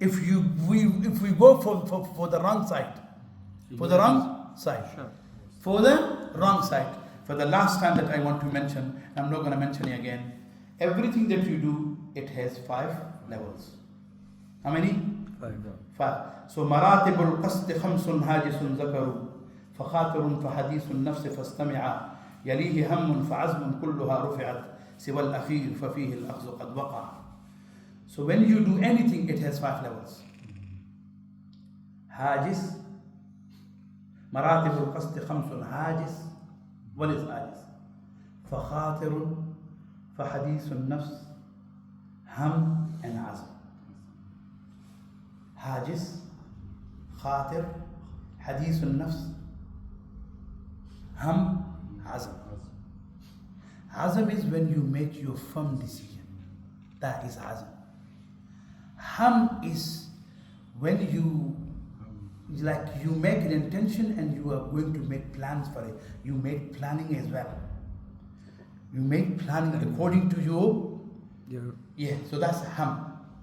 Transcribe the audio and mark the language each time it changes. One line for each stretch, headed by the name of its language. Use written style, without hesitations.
English: If we go for the wrong side, for the wrong side, for the last time that I want to mention, I'm not going to mention it again. Everything that you do, it has 5 levels. How many? 5.
Arabic: So مراتب القصد 5 هاجس ذكر فخاطر فحديث النفس فاستمع يليه هم فعزم كلها رفعت سوى الأخير ففيه الأخذ قد وقع.
English: So when you do anything, it has 5 levels.
Arabic: هاجس مراتب القصد 5 هاجس.
English: What is هاجس?
Arabic: فخاطر فحديث النفس هم and عزم. هاجس, خاطر, حديث النفس, هم, عزم.
English: Azam is when you make your firm decision. That is azam. Ham is when you make an intention and you are going to make plans for it. You make planning as well. You make planning according to your so that's ham.